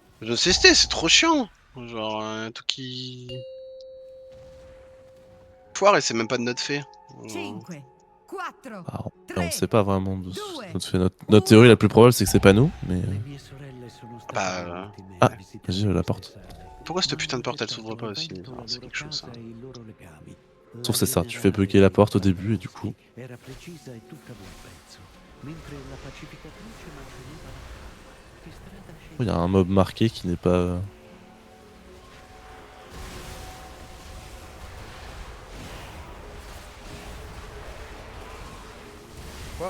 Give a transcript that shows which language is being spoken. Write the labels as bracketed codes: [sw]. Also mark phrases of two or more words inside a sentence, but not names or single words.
[fr] Je sais, c'est trop chiant. Genre, tout qui foire et c'est même pas de notre fait. Mmh. 5, 4, Ah, on 3, sait pas vraiment de 2, notre théorie la plus probable, c'est que c'est pas nous, mais. [it] Le mie sorelle sono Ah state le bah, ultime Ah, a visitare [fr] vas-y, la [it] queste [fr] porte. [it] sale. [fr] pourquoi cette [it] Ma [fr] putain de [it] hanno [fr] porte elle s'ouvre pas aussi? [it] rovento Ah, la [fr] c'est [it] loro [fr] quelque chose ça. [it] casa e i loro legami. [fr] Sauf [it] La [fr] c'est ça, [it] linea [fr] tu fais [it] radio [fr] bugger la [it] dei [fr] porte au début et du [it] protagonisti [fr] coup. [it] era precisa e tutta d'un pezzo, mentre la pacificatrice manteneva la calma. Che strada [fr] Il y a [it] scegliere? [fr] un mob marqué qui n'est pas. Quoi?